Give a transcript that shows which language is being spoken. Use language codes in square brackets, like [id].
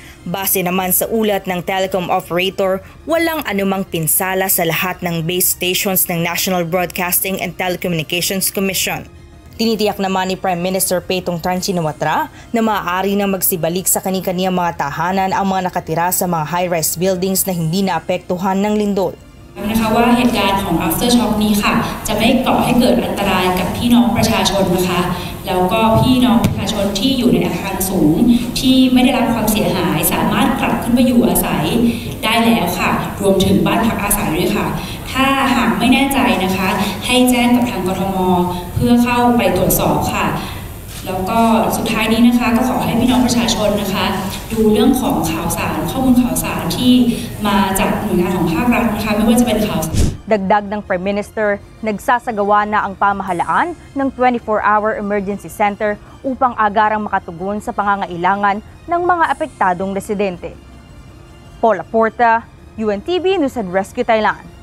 [tl] Base naman sa ulat ng telecom operator, walang anumang pinsala sa lahat ng base stations ng National Broadcasting and Telecommunications Commission. Tinitiyak naman ni Prime Minister Paetongtarn Tran Shinawatra na maaari na magsibalik sa kani-kaniyang mga tahanan ang mga nakatira sa mga high-rise buildings na hindi naapektuhan ng lindol. [th] นะคะว่าเหตุการณ์ของ Aftershock นี้ค่ะจะไม่ก่อให้เกิดอันตรายกับพี่น้องประชาชนนะคะแล้วก็พี่น้องประชาชนที่อยู่ในอาคารสูงที่ไม่ได้รับความเสียหายสามารถกลับขึ้นไปอยู่อาศัยได้แล้วค่ะรวมถึงบ้านพักอาศัยด้วยค่ะถ้าหากไม่แน่ใจนะคะให้แจ้งกับทางกทมเพื่อเข้าไปตรวจสอบค่ะ แล้วก็สุดท้ายนี้นะคะก็ขอให้พี่น้องประชาชนนะคะดูเรื่องของข่าวสารข้อมูลข่าวสารที่มาจากหน่วยงานของภาครัฐนะคะไม่ว่าจะเป็นข่าว [tl] Dagdag ng Prime Minister, nagsasagawa na ang pamahalaan ng 24-hour emergency center upang agarang makatugon sa pangangailangan ng mga apektadong residente. Paula Porta, UNTV News and Rescue Thailand.